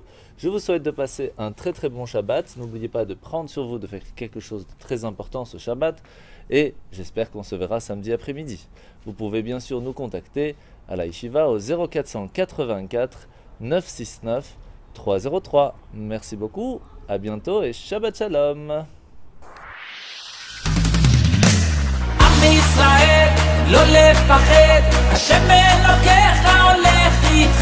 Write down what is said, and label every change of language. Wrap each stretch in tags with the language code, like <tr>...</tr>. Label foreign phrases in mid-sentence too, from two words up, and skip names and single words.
<fr>Je vous souhaite de passer un très très bon Shabbat. N'oubliez pas de prendre sur vous de faire quelque chose de très important ce Shabbat et j'espère qu'on se verra samedi après-midi. Vous pouvez bien sûr nous contacter à la Yeshiva au 0484 969 303. Merci beaucoup, à bientôt et Shabbat Shalom.</fr> <he>ישראל, לא לפחד, השם אלוקיך הולך איתך.</he>